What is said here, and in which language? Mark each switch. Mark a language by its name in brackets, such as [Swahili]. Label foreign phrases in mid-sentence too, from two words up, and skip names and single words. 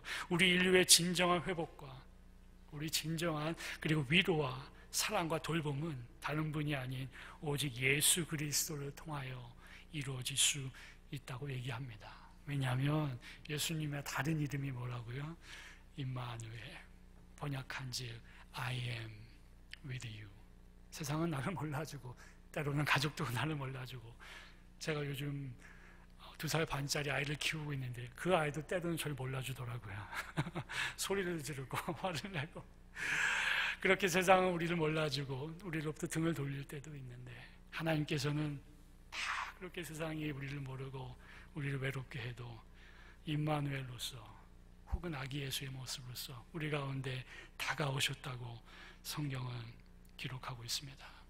[Korean] 우리 인류의 진정한 회복과 우리 진정한 그리고 위로와 사랑과 돌봄은 다른 분이 아닌 오직 예수 그리스도를 통하여 이루어질 수 있다고 얘기합니다. 왜냐하면 예수님의 다른 이름이 뭐라고요? 임마누엘, 번역한즉 [English] I am with you. [Korean] 세상은 나를 몰라주고 때로는 가족도 나를 몰라주고, 제가 요즘 2살 반짜리 아이를 키우고 있는데 그 아이도 때로는 저를 몰라주더라고요. 소리를 지르고 화를 내고 그렇게 세상은 우리를 몰라주고 우리로부터 등을 돌릴 때도 있는데 하나님께서는 다 그렇게 세상이 우리를 모르고 우리를 외롭게 해도 임마누엘로서 혹은 아기 예수의 모습으로서 우리 가운데 다가오셨다고 성경은 기록하고 있습니다.